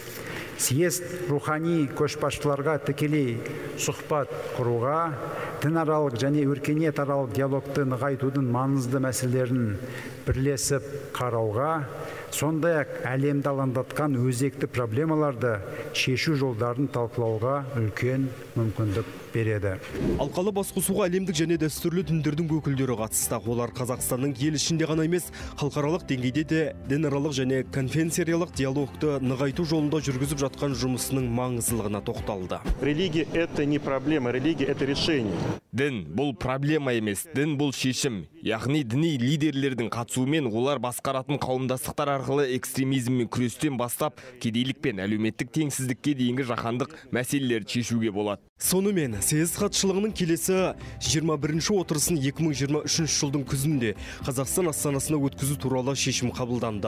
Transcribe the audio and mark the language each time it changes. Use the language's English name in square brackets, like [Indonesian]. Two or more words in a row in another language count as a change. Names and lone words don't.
[Kazakh] Съезд рухани көшбасшыларға тікелей сұхбат құруға, дінаралық және өркениетаралық диалогты нығайтудың маңызды мәселелерін бірлесіп қарауға, сондай-ақ әлемді алаңдатқан өзекті проблемаларды шешу жолдарын талқылауға үлкен мүмкіндік береді. Алқалы басқосуға әлемдік және дәстүрлі діндердің өкілдері қатысты. Олар Қазақстанның ел ішінде ғана емес, халықаралық деңгейде де дінаралық және конфессияаралық диалогты нығайту жолында жүргізіп жатқан жұмысының маңыздылығына тоқталды. [Russian] Религия – это не проблема, религия – это решение. [Kazakh] Дін бұл проблема емес, дін бұл шешім. Яғни діни лидерлердің қатысуымен олар басқаратын қауымдастықтар арқылы экстремизммен күрестен бастап, кедейлік пен әлеуметтік теңсіздікке дейінгі жаһандық мәселелерді шешуге болады. Сонымен, съезд хатшылығының келесі 21-ші отырысын 2023 жылдың күзінде Қазақстан астанасына өткізу туралы шешім қабылданды.